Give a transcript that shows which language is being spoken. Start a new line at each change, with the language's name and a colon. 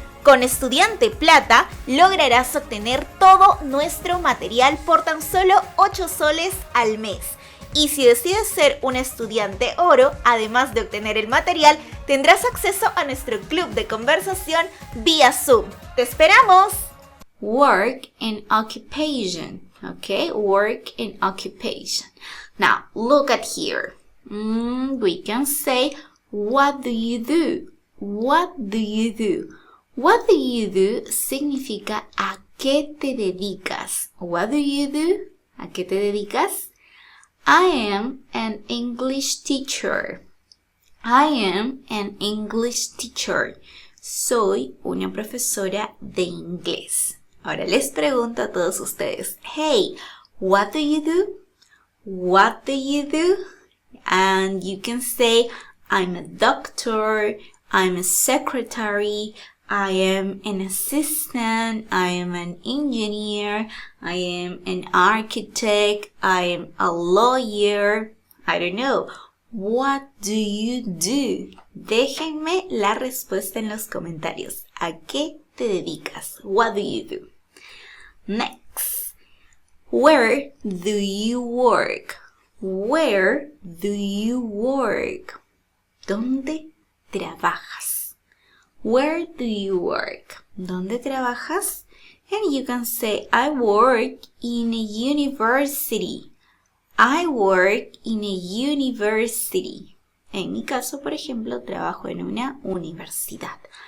Spanish: Con Estudiante Plata lograrás obtener todo nuestro material por tan solo 8 soles al mes. Y si decides ser un estudiante oro, además de obtener el material, tendrás acceso a nuestro club de conversación vía Zoom. ¡Te esperamos!
English: Work and occupation. Okay, work and occupation. Now, look at here. We can say, what do you do? What do you do? What do you do
Spanish: significa ¿a qué te dedicas?
English: What do you do?
Spanish: ¿A qué te dedicas?
English: I am an English teacher. I am an English teacher.
Spanish: Soy una profesora de inglés. Ahora les pregunto a todos ustedes,
English: hey, what do you do? What do you do? And you can say, I'm a doctor, I'm a secretary, I am an assistant, I am an engineer, I am an architect, I am a lawyer, I don't know. What do you do?
Spanish: Déjenme la respuesta en los comentarios. ¿A qué te dedicas?
English: What do you do? Next. Where do you work? Where do you work?
Spanish: ¿Dónde trabajas?
English: Where do you work?
Spanish: ¿Dónde trabajas?
English: And you can say, I work in a university. I work in a university.
Spanish: En mi caso, por ejemplo, trabajo en una universidad.